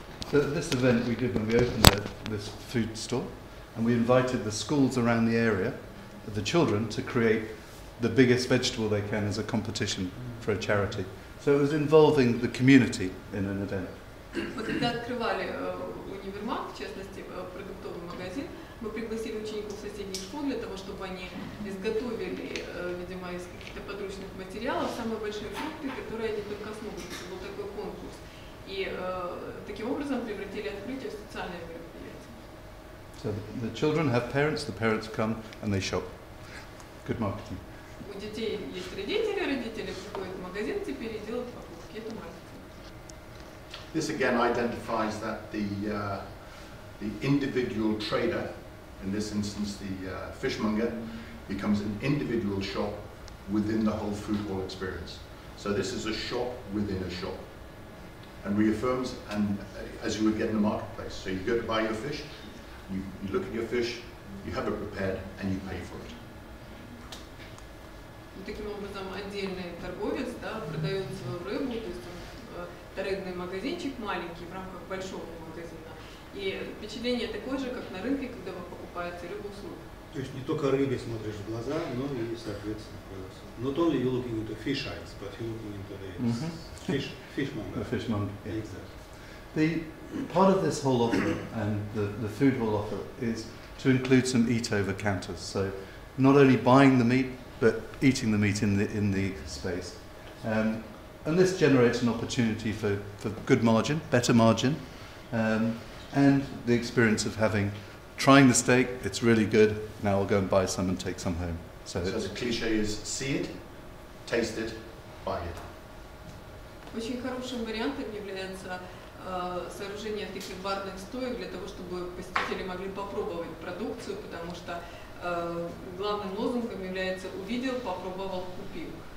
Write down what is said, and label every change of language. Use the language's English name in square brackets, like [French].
[English] So this event we did when we opened this food store, and we invited the schools around the area, the children, to create the biggest vegetable they can as a competition for a charity. So it was involving the community in an event. [Russian] Мы когда открывали универмаг, в частности продуктовый магазин, мы пригласили учеников соседних школ для того, чтобы они изготовили, видимо, из каких-то подручных материалов самые большие фрукты, которые они только смогут. Это был такой конкурс. И таким образом превратили открытие в социальное мероприятие. [English] So the children have parents, the parents come and they shop. Good marketing. [Russian] У детей есть родители, родители приходят в магазин теперь и делают покупки. Это маркетинг. [English] This again identifies that the individual trader, in this instance the fishmonger, becomes an individual shop within the whole food hall experience. So this is a shop within a shop, and reaffirms, and as you would get in the marketplace. So you go to buy your fish, you look at your fish, you have it prepared, and you pay for it. [Russian] Таким образом, отдельный торговец продает свою рыбу, то есть рыбный магазинчик маленький в рамках большого магазина. И впечатление такое же, как на рынке, когда вы покупаете рыбу в суд. То есть не только рыбе смотришь в глаза, но и, соответственно, продавцу. [English] Not only you looking into fish eyes, but you looking into the fishmonger. The fishmonger, yeah. Exactly. The part of this whole offer and the food hall offer is to include some eat over counters. So not only buying the meat, but eating the meat in the space. And this generates an opportunity for good margin, better margin, and the experience of trying the steak, it's really good, now I'll go and buy some and take some home. So the cliche is see it, taste it, buy it. [Russian] Очень хорошим вариантом является сооружение таких барных стоек для того, чтобы посетители могли попробовать продукцию, потому что главным лозунгом является «увидел, попробовал, купил».